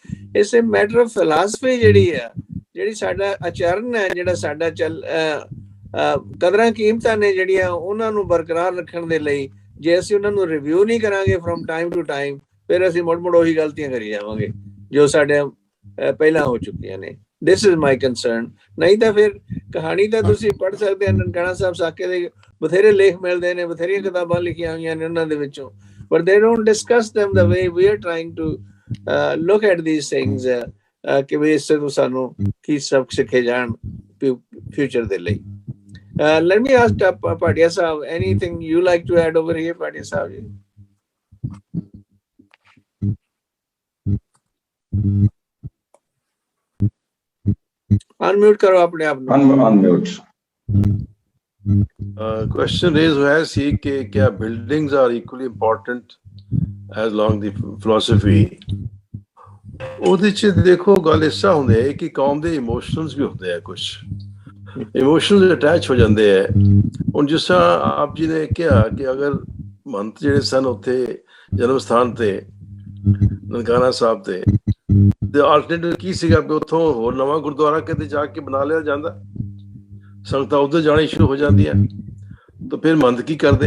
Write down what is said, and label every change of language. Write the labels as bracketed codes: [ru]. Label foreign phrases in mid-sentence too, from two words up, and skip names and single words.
[en] It's a matter of philosophy [pa] ਜਿਹੜੀ ਸਾਡਾ ਆਚਰਨ ਹੈ, ਜਿਹੜਾ ਸਾਡਾ ਕਦਰਾਂ ਕੀਮਤਾਂ ਨੇ ਜਿਹੜੀਆਂ ਉਹਨਾਂ ਨੂੰ ਬਰਕਰਾਰ ਰੱਖਣ ਦੇ ਲਈ ਜੇ ਅਸੀਂ ਉਹਨਾਂ ਨੂੰ ਰਿਵਿਊ ਨਹੀਂ ਕਰਾਂਗੇ [en] from time to time, [pa] ਫਿਰ ਅਸੀਂ ਮੁੜ ਉਹੀ ਗਲਤੀਆਂ ਕਰੀ ਜਾਵਾਂਗੇ ਜੋ ਸਾਡੇ ਪਹਿਲਾਂ ਹੋ ਚੁੱਕੀਆਂ ਨੇ। [en] This is my concern. [pa] ਨਹੀਂ ਤਾਂ ਫਿਰ ਕਹਾਣੀ ਤਾਂ ਤੁਸੀਂ ਪੜ੍ਹ ਸਕਦੇ ਹੋ ਨਨਕਾਣਾ ਸਾਹਿਬ ਸਾਕੇ ਦੇ ਬਥੇਰੇ ਲੇਖ ਮਿਲਦੇ ਨੇ, ਬਥੇਰੀਆਂ ਕਿਤਾਬਾਂ ਲਿਖੀਆਂ ਹੋਈਆਂ ਨੇ ਉਹਨਾਂ ਦੇ ਵਿੱਚੋਂ, [en] but they don't discuss them the way we are trying to look at these things, [pa] ਕਿ ਵੀ ਇਸ ਤੋਂ ਸਾਨੂੰ ਕੀ ਸਬਕ ਸਿੱਖੇ ਜਾਣ ਫਿਊਚਰ ਦੇ ਲਈ। [en] Let me ask Padia Sahab, anything you like to add over here, Padia Sahab ji? [hi] Unmute करो अपने आप को। [en] Unmute. Question raised [pa] ਹੋਇਆ ਸੀ [hi] कि क्या [en] buildings are equally important as along the philosophy? [pa] ਉਹਦੇ ਚ ਦੇਖੋ ਗੱਲ ਇਸ ਤਰ੍ਹਾਂ ਹੁੰਦੀ ਹੈ ਕਿ ਕੌਮ ਦੇ ਇਮੋਸ਼ਨਲਸ ਵੀ ਹੁੰਦੇ ਆ, ਕੁਝ [en] emotional attach [pa] ਹੋ ਜਾਂਦੇ ਹੈ। ਹੁਣ ਜਿਸ ਤਰ੍ਹਾਂ ਆਪ ਜੀ ਨੇ ਕਿਹਾ ਕਿ ਅਗਰ ਮਹੰਤ ਜਿਹੜੇ ਸਨ ਉੱਥੇ ਜਨਮ ਸਥਾਨ ਤੇ ਨਨਕਾਣਾ ਸਾਹਿਬ ਤੇ ਆਲਟਰਨੇਟਿਵ ਕੀ ਸੀਗਾ ਵੀ ਉੱਥੋਂ ਹੋਰ ਨਵਾਂ ਗੁਰਦੁਆਰਾ ਕਿਤੇ ਜਾ ਕੇ ਬਣਾ ਲਿਆ ਜਾਂਦਾ, ਸੰਗਤਾਂ ਉੱਧਰ ਜਾਣੀ ਸ਼ੁਰੂ ਹੋ ਜਾਂਦੀਆਂ, ਤਾਂ ਫਿਰ ਮਹੰਤ ਕੀ ਕਰਦੇ?